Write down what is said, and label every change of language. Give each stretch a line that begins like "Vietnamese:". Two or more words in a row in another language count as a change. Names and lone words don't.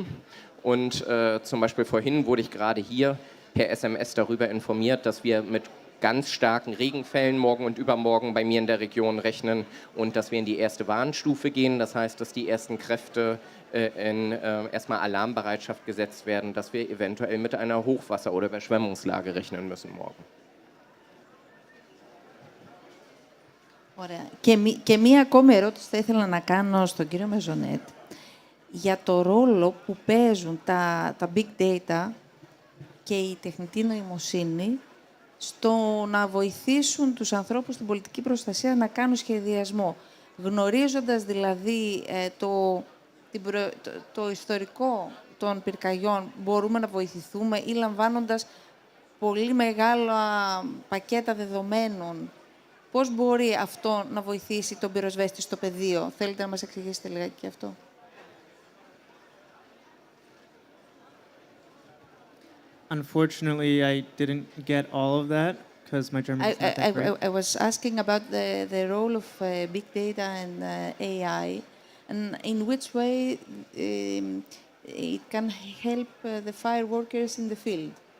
German: Und zum Beispiel vorhin wurde ich gerade hier per SMS darüber informiert, dass wir mit ganz starken Regenfällen morgen und übermorgen bei mir in der Region rechnen und dass wir in die erste Warnstufe gehen. Das heißt, dass die ersten Kräfte in erstmal Alarmbereitschaft gesetzt werden, dass wir eventuell mit einer Hochwasser- oder Überschwemmungslage rechnen müssen morgen.
Greek: Ωραία. Και μία ακόμη ερώτηση θα ήθελα να κάνω στον κύριο Μεζονέτ για το ρόλο που παίζουν τα
English: big data
Greek: και η τεχνητή νοημοσύνη στο να βοηθήσουν τους ανθρώπους στην πολιτική προστασία να κάνουν σχεδιασμό. Γνωρίζοντας δηλαδή το ιστορικό των πυρκαγιών, μπορούμε να βοηθηθούμε ή λαμβάνοντας πολύ μεγάλα πακέτα δεδομένων. Πώς μπορεί αυτό να βοηθήσει τον πυροσβέστη στο πεδίο? Θέλετε να μας εξηγήσετε λιγάκι και αυτό?
English: Unfortunately, I didn't get all of that because my German is not that great. I was asking about the role of big data and AI, and in which way it can help the fire workers in the field.